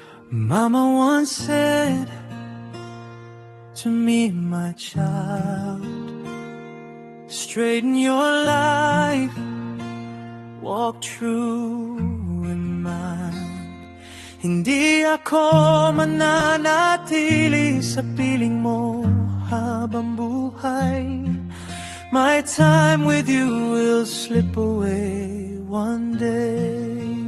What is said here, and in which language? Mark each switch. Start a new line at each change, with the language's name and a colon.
English: Mama once said to me, my child, straighten your life, walk true in mind.
Filipino: Hindi ako mananatili sa piling mo habang buhay.
English: My time with you will slip away one day.